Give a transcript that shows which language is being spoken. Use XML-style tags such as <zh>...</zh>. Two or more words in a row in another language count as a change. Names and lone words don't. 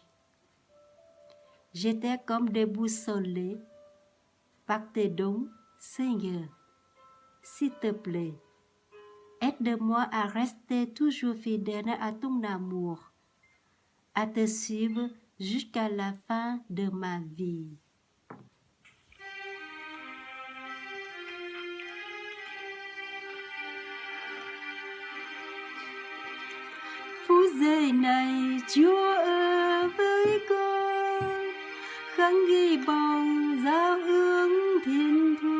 <fr>J'étais comme déboussolée par tes dons, Seigneur. S'il te plaît, aide-moi à rester toujours fidèle à ton amour, à te suivre jusqu'à la fin de ma vie.</fr> <vi>Phút giây này Chúa ở với con, khắc ghi bằng giao ước thiên thu.</vi>